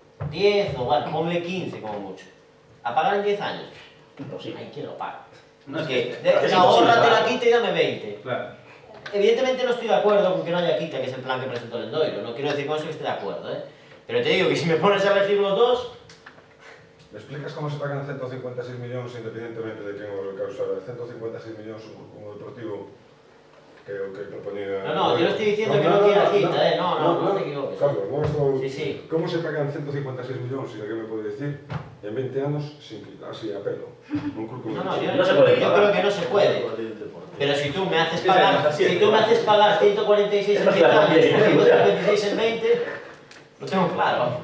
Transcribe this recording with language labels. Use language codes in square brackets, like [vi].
[es] 10 o bueno, ponle 15 como mucho. ¿A pagar en 10 años? Imposible. Hay quien lo paga. No, es que, ahórrate la quita y dame 20. Claro. Evidentemente no estoy de acuerdo con que no haya quita, que es el plan que presentó el Endoiro. No quiero decir con eso que esté de acuerdo, ¿eh? Pero te digo que si me pones a elegir los dos... ¿Me explicas cómo se pagan [gl] 156 millóns independentemente de quen o causara? 156 millóns un deportivo que o que proponía... [es] No, yo no estoy diciendo que no quiera quita, ¿eh? No te equivoques. Carlos, no estou... Sí. ¿Cómo se pagan 156 millóns, si de que me puede decir, en 20 anos sin quitar, así a pelo? Un club como No, yo creo que no se puede. Pero si tú me haces pagar, 146 en 10 años y 156 en 20, lo tengo claro.